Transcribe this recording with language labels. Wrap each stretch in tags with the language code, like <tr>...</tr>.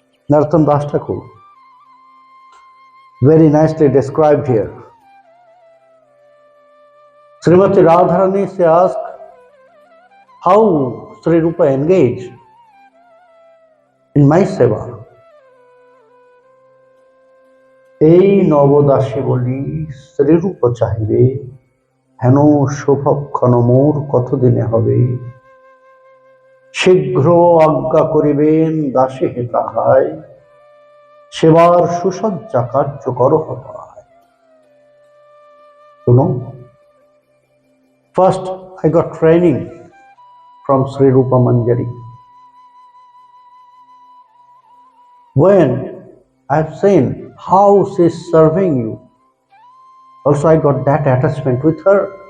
<en>Narottam Das Thakur very nicely described here. Srimati Radharani, she asked how Sri Rupa engaged in my seva.</en> <bn>এই নবদাসী বলি শ্রীরূপ চাহিবে, হেন শুভক্ষণ মোর কতদিনে হবে। শীঘ্র আজ্ঞা করিবেন দাসী হে তাহায়, সেবার সুসজ্জা কার্যকর হয়।</bn> <en>You know, first I got training from Sri Rupa Manjari. When I've seen how she is serving you, also I got that attachment with her.</en>